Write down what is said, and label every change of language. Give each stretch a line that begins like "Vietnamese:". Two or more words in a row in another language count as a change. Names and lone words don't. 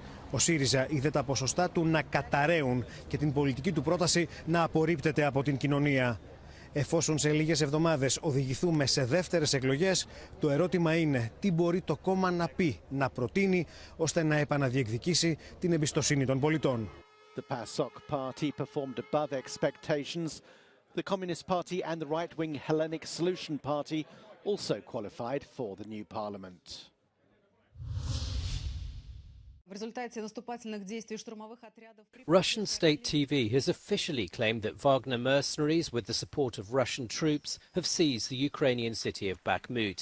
Greek: Ο ΣΥΡΙΖΑ είδε τα ποσοστά του να καταραίουν και την πολιτική του πρόταση να απορρίπτεται από την κοινωνία. Εφόσον σε λίγες εβδομάδες οδηγηθούμε σε δεύτερες εκλογές, το ερώτημα είναι τι μπορεί το κόμμα να πει, να προτείνει, ώστε να επαναδιεκδικήσει την εμπιστοσύνη των πολιτών.
English: The PASOK party performed above expectations. The Communist Party and the right-wing Hellenic Solution Party also qualified for the new parliament. Russian state TV has officially claimed that Wagner mercenaries, with the support of Russian troops, have seized the Ukrainian city of Bakhmut.